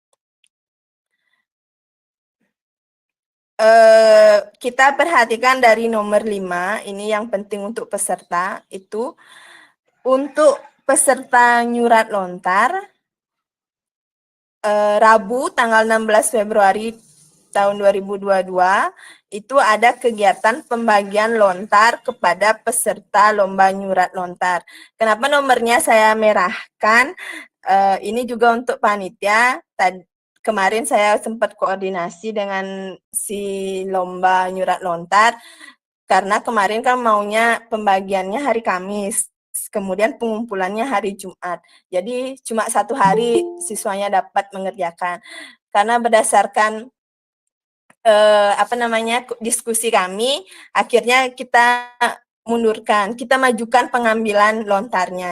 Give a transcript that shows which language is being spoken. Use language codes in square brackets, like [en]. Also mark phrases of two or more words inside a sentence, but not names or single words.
[id] Kita perhatikan dari nomor 5, ini yang penting untuk peserta, itu untuk peserta [ban] nyurat lontar, [id] Rabu tanggal 16 Februari tahun 2022, itu ada kegiatan pembagian lontar kepada peserta lomba [ban] nyurat lontar. [id] Kenapa nomornya saya merahkan? Ini juga untuk panitia. Kemarin saya sempat koordinasi dengan si lomba [ban] nyurat lontar, [id] karena kemarin kan maunya pembagiannya hari Kamis, kemudian pengumpulannya hari Jumat. Jadi cuma 1 hari siswanya dapat mengerjakan. Karena berdasarkan diskusi kami, akhirnya kita mundurkan, kita majukan pengambilan lontarnya.